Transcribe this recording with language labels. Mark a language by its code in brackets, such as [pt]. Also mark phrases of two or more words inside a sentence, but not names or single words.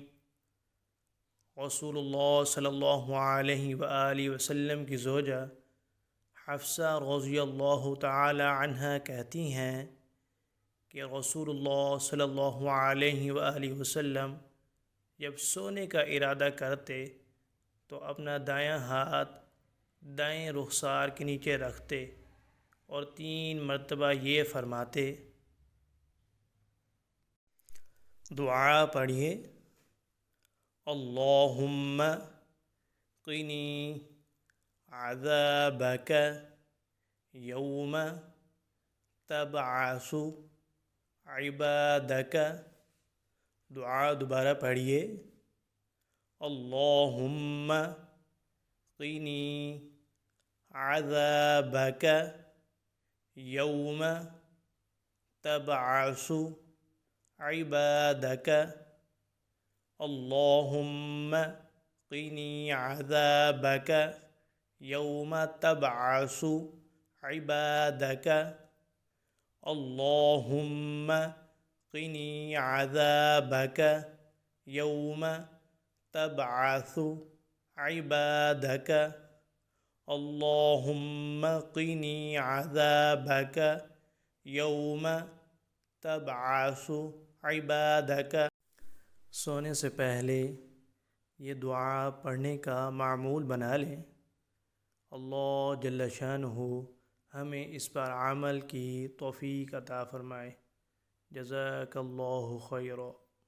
[ur] رسول اللہ [ar] صلی اللہ علیہ وآلہ وسلم [ur] کی زوجہ حفصہ [ar] رضی اللہ تعالی عنہ [ur] کہتی ہیں کہ رسول اللہ [ar] صلی اللہ علیہ وآلہ وسلم [ur] جب سونے کا ارادہ کرتے تو اپنا دایاں ہاتھ دائیں رخسار کے نیچے رکھتے اور 3 مرتبہ یہ فرماتے۔ دعا پڑھیے۔ [ar] اللہم قنی عذابک یوم تبعث عبادک۔ [ur] دعا دوبارہ پڑھیے۔ [ar] اللہم قنی عذابک یوم تبعث عبادک۔ اللہم قنی عذابک یوم تبعث عبادک۔ اللہم قنی عذابک یوم تبعث عبادک۔ اللہم قنی عذابک یوم تبعث عبادک۔ [ur] سونے سے پہلے یہ دعا پڑھنے کا معمول بنا لیں۔ [ar] اللہ جل شانہ [ur] ہمیں اس پر عمل کی توفیق عطا فرمائے۔ [ar] جزاک اللہ خیرا۔